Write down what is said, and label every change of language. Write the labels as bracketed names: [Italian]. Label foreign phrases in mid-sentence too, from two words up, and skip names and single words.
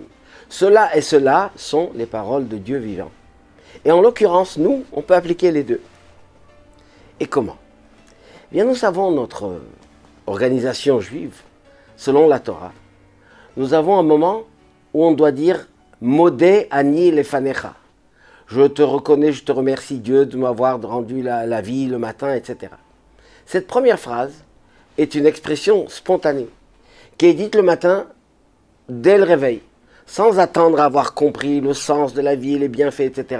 [French] Cela et cela sont les paroles de Dieu vivant. Et en l'occurrence, nous, on peut appliquer les deux. Et comment ? Eh bien, nous savons notre organisation juive, selon la Torah. Nous avons un moment où on doit dire « [Hebrew] מודה אני לפניך ». [French] Je te reconnais, je te remercie Dieu de m'avoir rendu la vie le matin, etc. Cette première phrase est une expression spontanée, qui est dite le matin dès le réveil, sans attendre à avoir compris le sens de la vie, les bienfaits, etc.